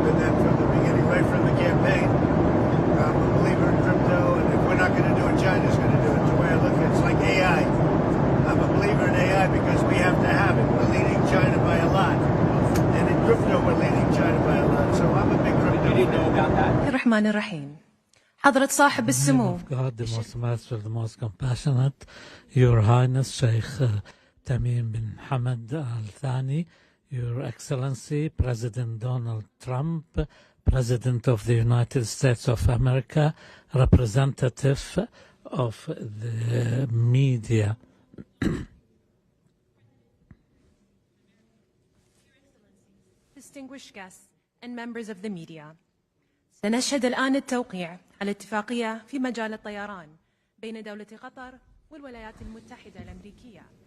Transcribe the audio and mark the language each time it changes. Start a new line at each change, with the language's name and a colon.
English: I've been that from the beginning, right from the campaign. I'm a believer in crypto, and if we're not going to do it, China's going to do it. The way I look at it, it's like AI. I'm a believer in AI because we have to have it. We're leading China by a lot. And in crypto, we're leading China by a lot. So I'm a big crypto fan. You didn't know about that?
Arabic: الرحمن الرحيم حضرة صاحب السمو
English: God, the most merciful, the most compassionate, Your Highness Sheikh Tamim bin Hamad Al Thani, Your Excellency President Donald Trump, President of the United States of America, representative of the media. Distinguished guests and members of the media.
Arabic: سنشهد الآن التوقيع على اتفاقية في مجال الطيران بين دولة قطر والولايات المتحدة الأمريكية.